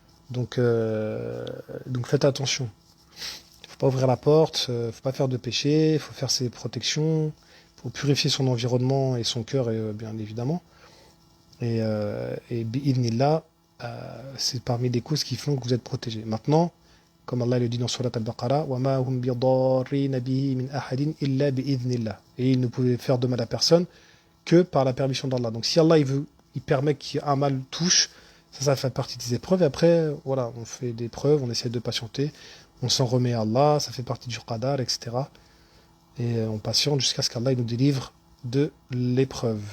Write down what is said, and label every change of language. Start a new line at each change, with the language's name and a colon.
French: Donc, donc faites attention. Il faut pas ouvrir la porte, faut pas faire de péché, il faut faire ses protections, il faut purifier son environnement et son cœur, bien évidemment. Et bi'idhnillah, c'est parmi les causes qui font que vous êtes protégé. Maintenant, comme Allah le dit dans Surat Al-Baqarah,
Arabic: وَمَا هُمْ بِضَارِّينَ بِهِ مِنْ أَحَدٍ إِلَّا بِإِذْنِ اللَّهِ.
French: Et ils ne pouvaient faire de mal à personne que par la permission d'Allah. Donc si Allah il permet qu'un mal touche, ça fait partie des épreuves. Et après, voilà, on fait des preuves, on essaie de patienter, on s'en remet à Allah, ça fait partie du qadar, etc. Et on patiente jusqu'à ce qu'Allah nous délivre de l'épreuve.